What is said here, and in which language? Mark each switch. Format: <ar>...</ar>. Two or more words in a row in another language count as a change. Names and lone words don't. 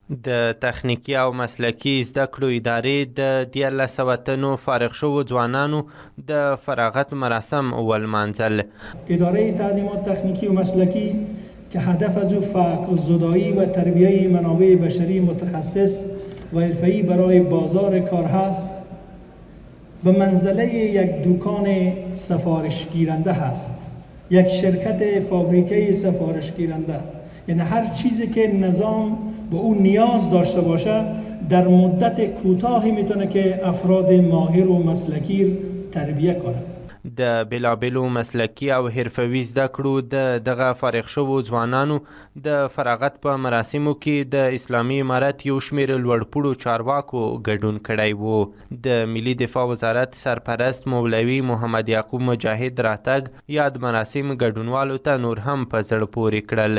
<ps>د تخنیکي او مسلکي زده کړو ادارې د 1900 تنو فارغ شوو ځوانانو د فراغت مراسم ولمانځل.</ps> <fa>اداره تعلیمات تخنیکی و مسلکی که هدف از او فقر زدایی و تربیه منابع بشری متخصص و حرفه‌ای برای بازار کار هست، به منزله یک دکان سفارش گیرنده هست، یک شرکت فابریکه سفارش گیرنده. یعنی هر چیزی که نظام به اون نیاز داشته باشه در مدت کوتاهی میتونه که افراد ماهر و مسلکی تربیه کنه.</fa> <ps>د بېلابېلو مسلکي او حرفوي زده کړو دغه فارغ شوو ځوانانو د فراغت په مراسمو کې د اسلامي امارت یو شمېر لوړپوړو چارواکو ګډون کړی و. د ملي دفاع وزارت سرپرست مولوي محمد یعقوب مجاهد راتګ یاد مراسم ګډونوالو ته نور هم په زړه پورې کړل.</ps>